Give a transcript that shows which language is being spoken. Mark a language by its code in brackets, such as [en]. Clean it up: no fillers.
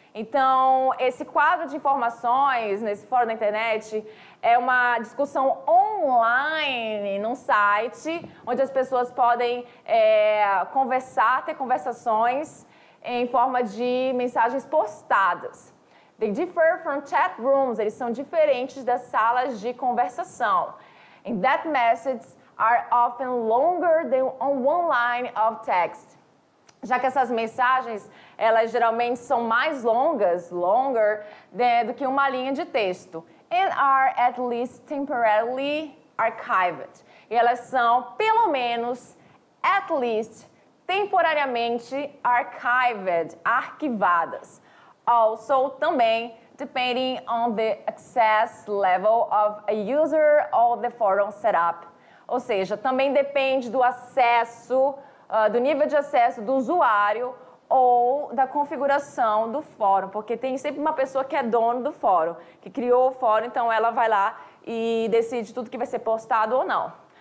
[pt] Então, esse quadro de informações nesse fórum da internet é uma discussão online num site onde as pessoas podem ter conversações em forma de mensagens postadas. [en] They differ from chat rooms, [pt] eles são diferentes das salas de conversação. [en] And that messages are often longer than one line of text. [pt] Já que essas mensagens, elas geralmente são mais longas, do que uma linha de texto. [en] And are at least temporarily archived. [pt] E elas são, pelo menos, at least, temporariamente arquivadas. [en] Also, [pt] também, [en] depending on the access level of a user or the forum setup. [pt] Ou seja, também depende do acesso, do nível de acesso do usuário ou da configuração do fórum, porque tem sempre uma pessoa que é dono do fórum, que criou o fórum, então ela vai lá e decide tudo que vai ser postado ou não.